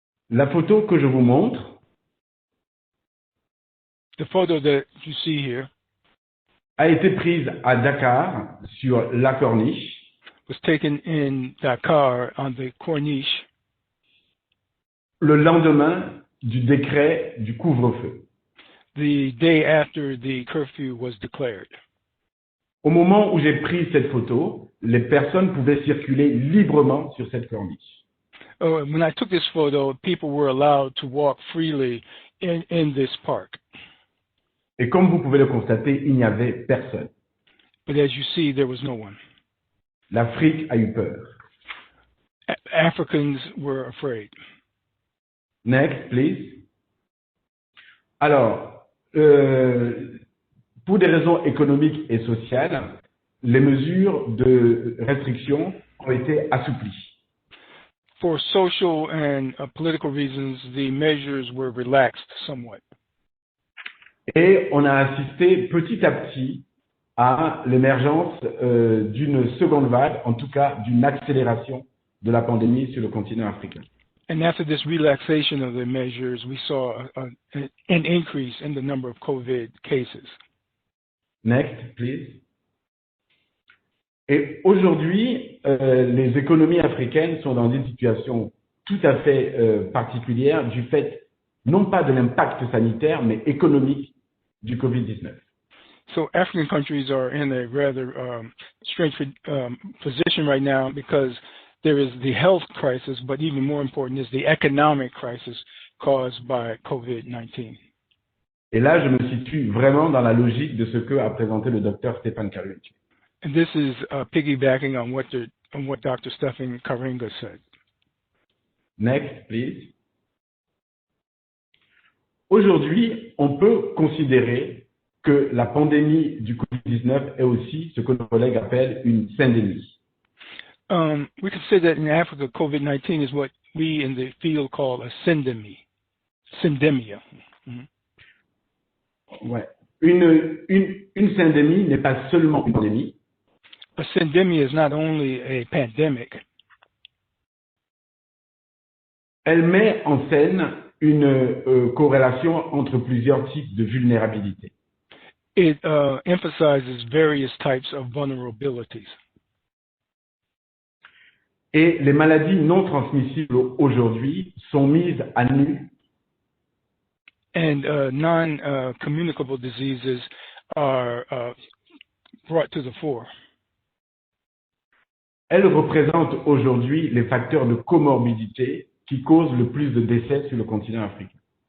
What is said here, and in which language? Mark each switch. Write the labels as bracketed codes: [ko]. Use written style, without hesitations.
[fr] La photo que je vous montre, [en] the photo that you see here, [fr] a été prise à Dakar sur la Corniche. [en] Was taken in Dakar on the Corniche. [fr] Le lendemain du décret du couvre-feu. [en] The day after the curfew was declared. [fr] Au moment où j'ai pris cette photo, les personnes pouvaient circuler librement sur cette corniche. [en] When I took this photo, people were allowed to walk freely in this park. [fr] Et comme vous pouvez le constater, il n'y avait personne. [en] But as you see, there was no one. [fr] L'Afrique a eu peur. [en] Africans were afraid. Next, please. [fr] Alors, pour des raisons économiques et sociales, les mesures de restriction ont été assouplies. [en] For social and political reasons, the measures were relaxed somewhat. [fr] Et on a assisté petit à petit à l'émergence d'une seconde vague, en tout cas d'une accélération de la pandémie sur le continent africain. [en] And after this relaxation of the measures, we saw an increase in the number of COVID cases. Next, please. [fr] Et aujourd'hui, les économies africaines sont dans une situation tout à fait particulière du fait non pas de l'impact sanitaire, mais économique du Covid-19. [en] So African countries are in a rather strange position right now because there is the health crisis, but even more important is the economic crisis caused by COVID-19. [fr] Et là, je me situe vraiment dans la logique de ce que a présenté le docteur Stéphane Karinga. [en] And this is piggybacking on what Dr. Stephan Karinga said. Next, please. [fr] Aujourd'hui, on peut considérer que la pandémie du Covid-19 est aussi ce que nos collègues appellent une syndémie. [en] We could say that in Africa, COVID-19 is what we in the field call a syndemia. Mm-hmm. Ouais. [fr] Une syndémie n'est pas seulement une pandémie. [en] A syndemia is not only a pandemic. [fr] Elle met en scène une corrélation entre plusieurs types de vulnérabilité. [en] It emphasizes various types of vulnerabilities. [fr] Et les maladies non transmissibles aujourd'hui sont mises à nu. [en] And non-communicable diseases are brought to the fore. [fr] Elles représentent aujourd'hui les facteurs de comorbidité qui causent le plus de décès sur le continent africain.